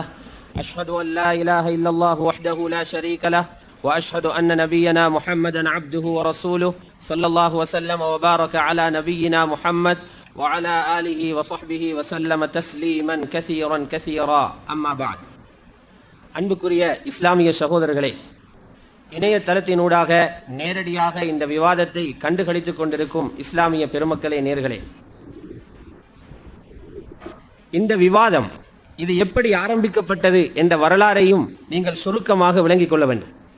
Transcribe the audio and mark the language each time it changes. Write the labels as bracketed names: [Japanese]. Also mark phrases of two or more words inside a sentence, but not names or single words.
[Arabic] أشهد أن لا إله إلا الله وحده لا شريك له وأشهد أن نبينا محمدا عبده ورسوله صلى الله وسلم وبارك على نبينا محمد وعلى آله وصحبه وسلم تسليما كثيرا كثيرا. أما بعد. [Tamil] அன்புக்குரிய இஸ்லாமிய சகோதரர்களே, இணையதளத்தினூடாக நேரடியாக இந்த விவாதத்தை கண்டுகளித்துக் கொண்டிருக்கும் இஸ்லாமிய பெருமக்களே, நேர்களே, இந்த விவாதம் இது எப்படி ஆரம்பிக்கப்பட்டது என்ற வரலாறையும் நீங்கள் சுருக்கமாக விளங்கிக் கொள்ள வேண்டும்.